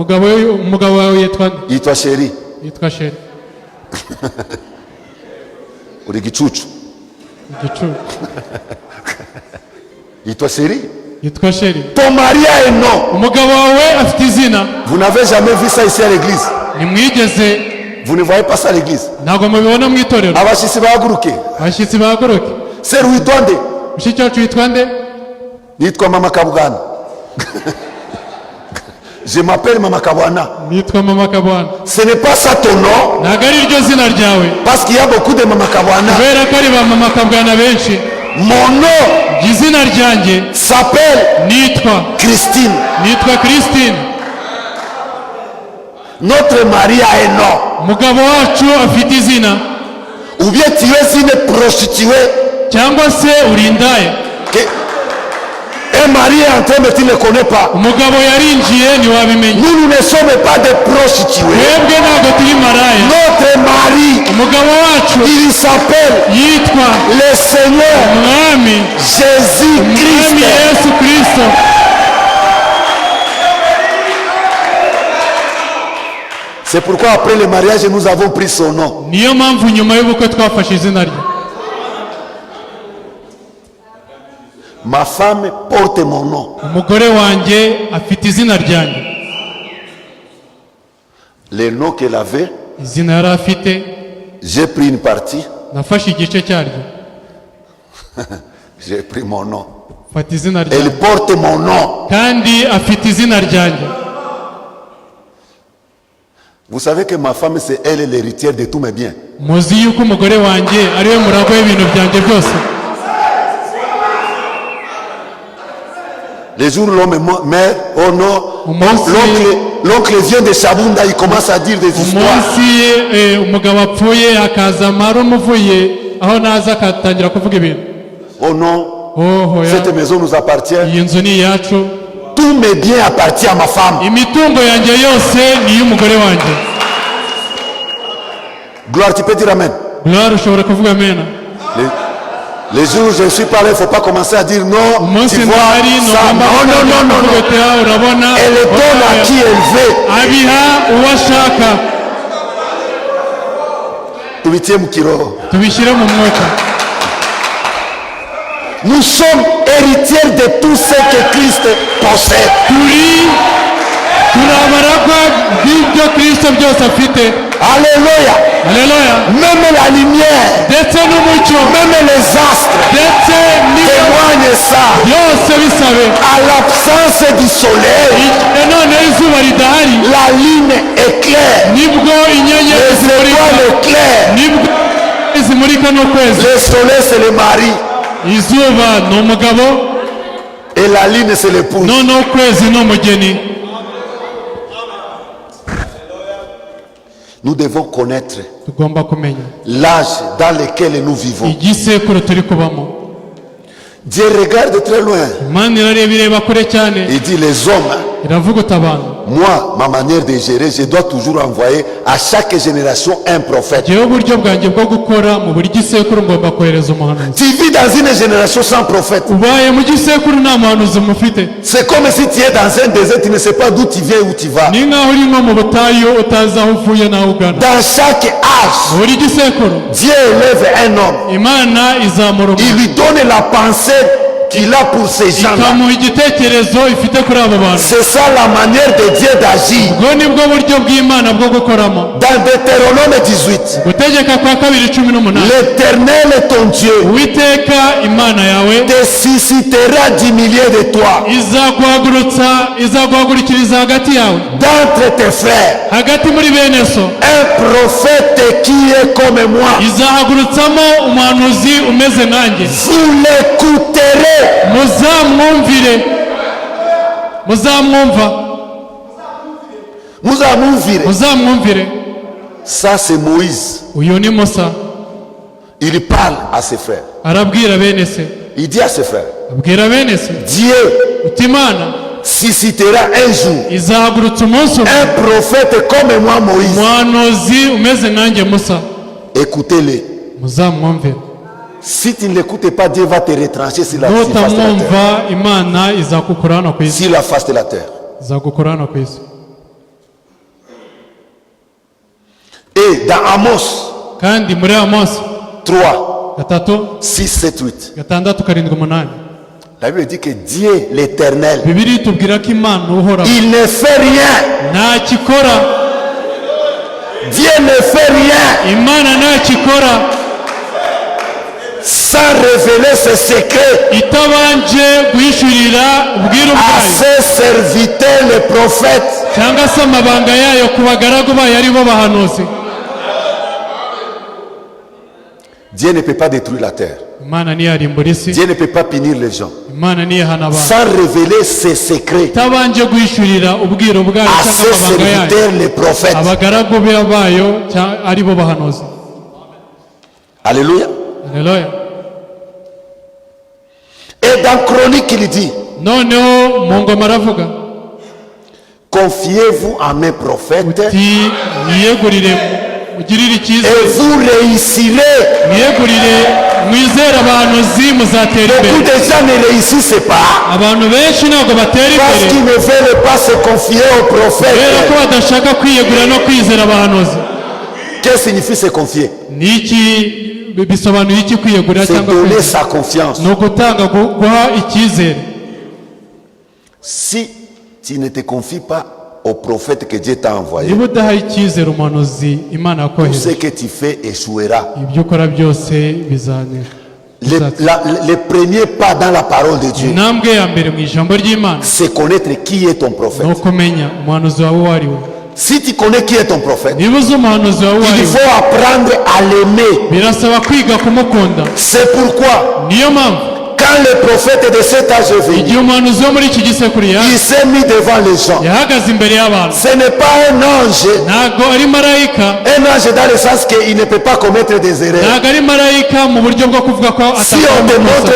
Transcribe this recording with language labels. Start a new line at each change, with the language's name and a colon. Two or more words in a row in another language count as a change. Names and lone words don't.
French: Il toi chéri. Ou de Gichuchu. Il toi chéri. Ton mari a un nom. Vous n'avez jamais vu ça ici à l'église?
Kinyarwanda: nimwigeze
French: Vous ne voyez pas ça à l'église.
Kinyarwanda: ntabwo mubibona mu itorero Abashitsi bahaguruke. abashyitsi bahaguruke. Sir witwa nde? mushiki wacu witwa nde? Nitwa Mama Kabwana.
French: Je m'appelle Mama Kabwana.
Kinyarwanda: nitwa mama kabwana.
French: Ce n'est pas ça ton nom,
Kinyarwanda: ntabwo ari ryo zina ryawe
French: parce qu'il y a beaucoup de Mama Kabwana.
Kinyarwanda: kubera ko ari ba mama kabwana benshi.
French: Mon nom
Kinyarwanda: izina ryanjye
French: s'appelle
Kinyarwanda: nitwa Christine.
French: Notre mari a un nom.
Kinyarwanda: umugabo wacu afite izina,
French: Ou bien tu es une prostituée.
Kinyarwanda: cyangwa se uri indaya.
French: Un mari est entré mais tu ne le connais pas.
Kinyarwanda: umugabo yarinjiye ntiwabimenya.
French: Nous ne sommes pas des prostituées.
Kinyarwanda: twebwe ntabwo turi maraya.
French: Notre mari,
Kinyarwanda: umugabo wacu
French: il s'appelle
Kinyarwanda: yitwa
French: le Seigneur
Kinyarwanda: umwami
French: Jésus-Christ.
Kinyarwanda: Yesu Kristo.
French: C'est pourquoi après le mariage, nous avons pris son nom.
Kinyarwanda: niyo mpamvu nyuma y'ubukwe twafashe izina rye.
French: Ma femme porte mon nom.
Kinyarwanda: umugore wanjye afite izina ryanjye.
French: Le nom qu'elle avait,
Kinyarwanda: izina yari afite
French: j'ai pris une partie,
Kinyarwanda: nafashe igice cyaryo
French: j'ai pris mon nom.
Kinyarwanda: fata izina
French: Elle
Kinyarwanda: ryanjye
French: porte mon nom.
Kinyarwanda: kandi afite izina ryanjye.
French: Vous savez que ma femme, c'est elle l'héritière de tous mes biens.
Kinyarwanda: muzi yuko umugore wanjye ariwe muragwa w'ibintu byanjye byose.
French: Les jours où l'homme meurt, oh non,
Kinyarwanda: Umunsi-
French: l'oncle vient de Chabunda, il commence à dire des histoires.
Kinyarwanda: umunsi umugabo apfuye hakaza mara umuvuye aho naza akatangira kuvuga ibintu.
French: Oh non,
Kinyarwanda: hoya
French: cette maison nous appartient.
Kinyarwanda: iyi nzu ni iyacu,
French: Tous mes biens appartiennent à ma femme.
Kinyarwanda: imitungo yanjye yose ni iy'umugore wanjye.
French: Gloire, tu peux dire amen.
Kinyarwanda: gloire ushobora kuvuga amena.
French: Les jours où je suis parlé, il ne faut pas commencer à dire non,
Kinyarwanda: umunsi
French: tu vois
Kinyarwanda: ntari
French: ça. Non.
Kinyarwanda: urabona
French: Elle donne à qui elle veut.
Kinyarwanda: abiha uwo ashaka. Tubitiye mu kiroho. tubishyire mu mwuka.
French: Nous sommes héritiers de tout ce que Christ possède.
Kinyarwanda: turi abaragwa b'ibyo Kristo byose afite.
French: Alléluia.
Kinyarwanda: Haleluya.
French: Même la lumière,
Kinyarwanda: ndetse n'umucyo
French: même les astres
Kinyarwanda: ndetse
French: témoignent ça.
Kinyarwanda: byose bisabe.
French: À l'absence du soleil,
Kinyarwanda: none izuba ridahari
French: la lune éclaire.
Kinyarwanda: nibwo inyenyeri
French: Les
Kinyarwanda: zimurika,
French: étoiles éclairent.
Kinyarwanda: nibwo zimurika n'ukwezi.
French: Le soleil, c'est le mari.
Kinyarwanda: izuba ni umugabo
French: Et la lune, c'est l'épouse.
Kinyarwanda: none ukwezi ni umugeni.
French: Nous devons connaître
Kinyarwanda: tugomba kumenya
French: l'âge dans lequel nous vivons.
Kinyarwanda: igisekuru turi kubamo.
French: Dieu regarde très loin.
Kinyarwanda: imana irareba ireba kure cyane,
French: Il dit les hommes,
Kinyarwanda: iravuga uti abantu.
French: moi, ma manière de gérer, je dois toujours envoyer à chaque génération un prophète.
Kinyarwanda: ngewe uburyo bwanjye bwo gukora mu buri gisekuru ngomba kohereza umuhanuzi.
French: Tu vis dans une génération sans prophète.
Kinyarwanda: ubaye mu gisekuru nta muhanuzi mufite.
French: C'est comme si tu es dans un désert, tu ne sais pas d'où tu viens, où tu vas.
Kinyarwanda: ni nkaho uri nko mu butayu utazi aho uvuye n'aho ugana.
French: Dans chaque âge,
Kinyarwanda: buri gisekuru
French: Dieu élève un homme.
Kinyarwanda: imana izamura
French: Il
Kinyarwanda: umuntu,
French: lui donne la pensée qu'il a pour ces gens-là.
Kinyarwanda: ikamuha igitekerezo ifite kuri abo bantu.
French: C'est ça la manière de Dieu d'agir.
Kinyarwanda: ubwo ni bwo buryo bw'imana bwo gukoramo.
French: Dans Deutéronome 18,
Kinyarwanda: gutegeka kwa 2:18,
French: l'Éternel est ton Dieu
Kinyarwanda: uwiteka imana yawe
French: te suscitera du milieu de toi,
Kinyarwanda: izaguhagurukiriza hagati yawe,
French: d'entre tes frères,
Kinyarwanda: hagati muri bene so,
French: un prophète qui est comme moi.
Kinyarwanda: izahagurutsamo umuhanuzi umeze nanjye.
French: Vous l'écouterez.
Kinyarwanda: muzamwumvire, muzamwumvire.
French: Ça, c'est Moïse.
Kinyarwanda: uyu ni Musa,
French: Il parle à ses frères.
Kinyarwanda: arabwira bene se,
French: Il dit à ses frères,
Kinyarwanda: abwira bene se
French: Dieu
Kinyarwanda: uti imana
French: suscitera un jour
Kinyarwanda: izahagurutsa umunsi umwe
French: un prophète comme moi, Moïse.
Kinyarwanda: umuhanuzi umeze nanjye Musa,
French: Écoutez-le.
Kinyarwanda: muzamwumvire.
French: Si tu ne l'écoutes pas, Dieu va te retrancher sur la surface de la terre.
Kinyarwanda: nutamwumva imana izagukura hano ku isi,
French: Sur la face de la terre.
Kinyarwanda: izagukura hano ku isi.
French: Et dans Amos
Kinyarwanda: kandi muri Amosi
French: 3, 6, 7, 8,
Kinyarwanda: 3, 6, 7, 8,
French: la Bible dit que Dieu, l'Éternel,
Kinyarwanda: Bibiliya itubwira ko imana uhoraho
French: il ne fait rien
Kinyarwanda: nta kikora
French: Dieu ne fait rien
Kinyarwanda: imana ntacyo ikora
French: sans révéler ses secrets
Kinyarwanda: itabanje guhishurira ubwiru
French: à
Kinyarwanda: bwayo
French: ses serviteurs, les prophètes.
Kinyarwanda: cyangwa se amabanga yayo ku bagaragu bayo ari bo bahanuzi.
French: Dieu ne peut pas détruire la terre.
Kinyarwanda: imana ntiyarimbura isi,
French: Dieu ne peut pas punir les gens
Kinyarwanda: imana ntiyahana abantu
French: sans révéler ses secrets
Kinyarwanda: itabanje guhishurira ubwiru bwayo
French: à
Kinyarwanda: cyangwa
French: ses
Kinyarwanda: amabanga yayo
French: serviteurs, les prophètes.
Kinyarwanda: abagaragu bayo ari bo bahanuzi.
French: Alléluia.
Kinyarwanda: Haleluya.
French: Et dans Chronique, il dit,
Kinyarwanda: noneho mu ngoma aravuga
French: confiez-vous à mes prophètes
Kinyarwanda: ati mwiyegurire mugirire
French: et
Kinyarwanda: icyizere,
French: vous réussirez.
Kinyarwanda: mwiyegurire mwizere abahanuzi muzatera
French: Beaucoup
Kinyarwanda: imbere.
French: de gens ne réussissent pas
Kinyarwanda: abantu benshi ntabwo batera
French: parce
Kinyarwanda: imbere
French: qu'ils ne veulent pas se confier aux
Kinyarwanda: kubera ko
French: prophètes.
Kinyarwanda: badashaka kwiyegura no kwizera abahanuzi.
French: Qu'est-ce que signifie se confier?
Kinyarwanda: ni iki bisobanuye iki kwiyegurira
French: C'est
Kinyarwanda: cyangwa
French: donner
Kinyarwanda: kwizera?
French: sa confiance.
Kinyarwanda: ni ugutanga guha icyizere.
French: Si tu ne te confies pas au prophète que Dieu t'a envoyé,
Kinyarwanda: niba udaha icyizere umuhanuzi imana
French: tout ce
Kinyarwanda: yakohereje,
French: que tu fais échouera.
Kinyarwanda: ibyo ukora byose bizanira.
French: Le premier pas dans la parole de Dieu,
Kinyarwanda: intambwe ya mbere mu ijambo ry'imana
French: c'est connaître qui est ton prophète.
Kinyarwanda: ni ukumenya umuhanuzi wawe uwo ari we.
French: Si tu connais qui est ton prophète,
Kinyarwanda: niba uzi umuhanuzi wawe uwo ari
French: il
Kinyarwanda: we,
French: faut apprendre à l'aimer.
Kinyarwanda: birasaba kwiga kumukunda.
French: C'est pourquoi,
Kinyarwanda: niyo mpamvu
French: quand le prophète de cet âge est venu,
Kinyarwanda: igihe umuhanuzi wo muri iki gisekuru
French: il s'est mis devant les gens.
Kinyarwanda: yahagaze imbere y'abantu,
French: Ce n'est pas un ange.
Kinyarwanda: ntabwo ari marayika,
French: Un ange dans le sens qu'il ne peut pas commettre des erreurs.
Kinyarwanda: ntabwo ari marayika mu buryo bwo kuvuga ko
French: Si on te
Kinyarwanda: atakora
French: montre